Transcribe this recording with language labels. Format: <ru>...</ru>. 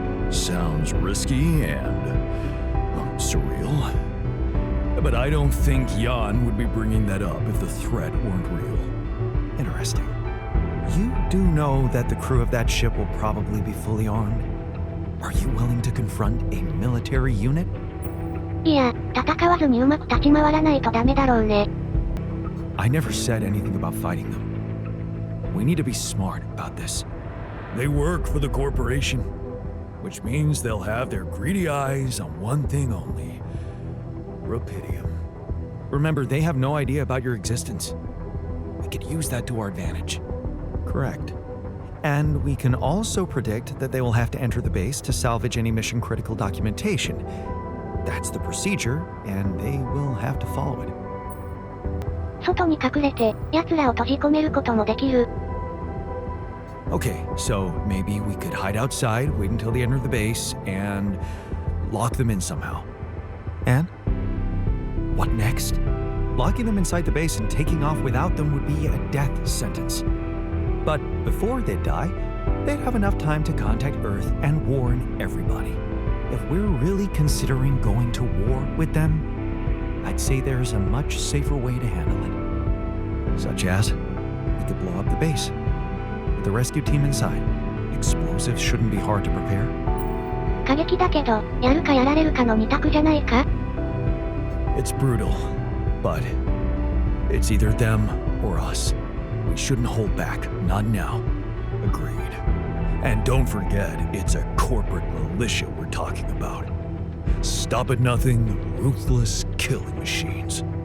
<en>Sounds risky and surreal. But I don't think Jan would be bringing that up if the threat weren't real. Interesting. You do know that the crew of that ship will probably be fully armed. Are you willing to confront a military unit?</en> <ja>いや、戦わずにうまく立ち回らないとダメだろうね。</ja> <en>I never said anything about fighting them. We need to be smart about this. They work for the corporation, which means they'll have their greedy eyes on one thing only: Rapidium. Remember, they have no idea about your existence. We could use that to our advantage. Correct. And we can also predict that they will have to enter the base to salvage any mission-critical documentation. That's the procedure, and they will have to follow it.</en> <ja>外に隠れて、奴らを閉じ込めることもできる。</ja> <en>Okay, so maybe we could hide outside, wait until they enter the base, and lock them in somehow. And? What next? Locking them inside the base and taking off without them would be a death sentence. But before they die, they'd have enough time to contact Earth and warn everybody. If we're really considering going to war with them, I'd say there's a much safer way to handle it. Such as? We could blow up the base with the rescue team inside. Explosives shouldn't be hard to prepare.</en> <ja>過激だけど、やるかやられるかの二択じゃないか?</ja> <en>It's brutal, but it's either them or us. We shouldn't hold back, not now. Agreed. And don't forget, it's a corporate militia we're talking about. Stop at nothing, ruthless killing machines.</en>